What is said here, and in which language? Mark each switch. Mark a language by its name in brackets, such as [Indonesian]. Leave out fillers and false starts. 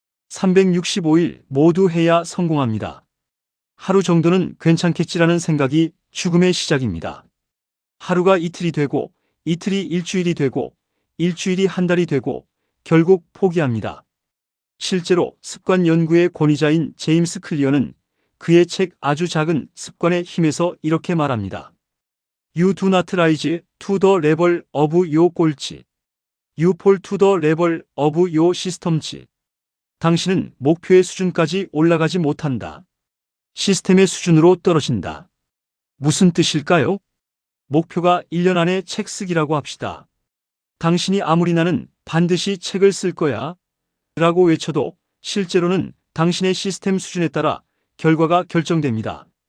[Korean] 365일 모두 해야 성공합니다. 하루 정도는 괜찮겠지라는 생각이 죽음의 시작입니다. 하루가 이틀이 되고, 이틀이 일주일이 되고, 일주일이 한 달이 되고, 결국 포기합니다. 실제로 습관 연구의 권위자인 제임스 클리어는 그의 책 아주 작은 습관의 힘에서 이렇게 말합니다. [English] You do not rise to the level of your goals. You fall to the level of your systems. [Korean] 당신은 목표의 수준까지 올라가지 못한다. 시스템의 수준으로 떨어진다. 무슨 뜻일까요? 목표가 1년 안에 책 쓰기라고 합시다. 당신이 아무리 나는 반드시 책을 쓸 거야 라고 외쳐도 실제로는 당신의 시스템 수준에 따라 결과가 결정됩니다.